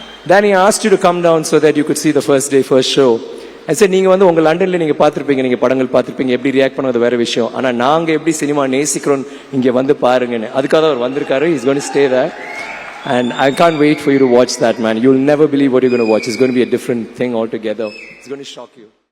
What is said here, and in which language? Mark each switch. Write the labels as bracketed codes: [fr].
[en] Danny asked you to come down so that you could see the first day first show. I said [ta] நீங்கள் வந்து உங்கள் லண்டனில் நீங்கள் பார்த்துருப்பீங்க, நீங்கள் படங்கள் பார்த்துருப்பீங்க, எப்படி ரியாக்ட் பண்ணுறது வேறு விஷயம், ஆனால் நாங்கள் எப்படி சினிமா நேசிக்கிறோம் இங்கே வந்து பாருங்கன்னு. அதுக்காக அவர் வந்திருக்காரு. [en] He's going to stay there. And I can't wait for you to watch that, man. You'll never believe what you're going to watch. It's going to be a different thing altogether. It's going to shock you.